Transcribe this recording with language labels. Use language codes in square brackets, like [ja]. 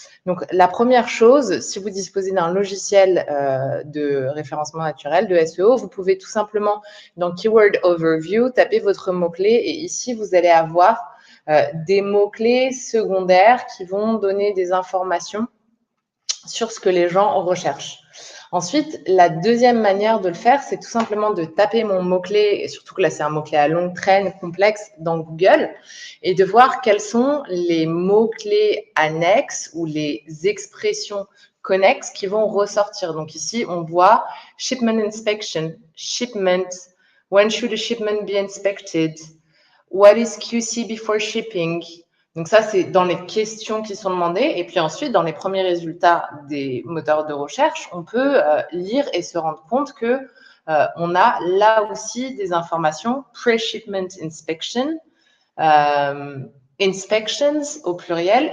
[fr] Donc, la première chose, si vous disposez d'un logiciel de référencement naturel, de SEO, vous pouvez tout simplement, dans Keyword Overview, taper votre mot-clé et ici, vous allez avoir des mots-clés secondaires qui vont donner des informations sur ce que les gens recherchent. Ensuite, la deuxième manière de le faire, c'est tout simplement de taper mon mot-clé, et surtout que là, c'est un mot-clé à longue traîne, complexe, dans Google, et de voir quels sont les mots-clés annexes ou les expressions connexes qui vont ressortir. Donc ici, on voit [en] shipment inspection, shipment, when should a shipment be inspected, what is QC before shipping. [fr] Donc ça, c'est dans les questions qui sont demandées. Et puis ensuite, dans les premiers résultats des moteurs de recherche, on peut lire et se rendre compte que on a là aussi des informations pre-shipment inspection, inspections au pluriel.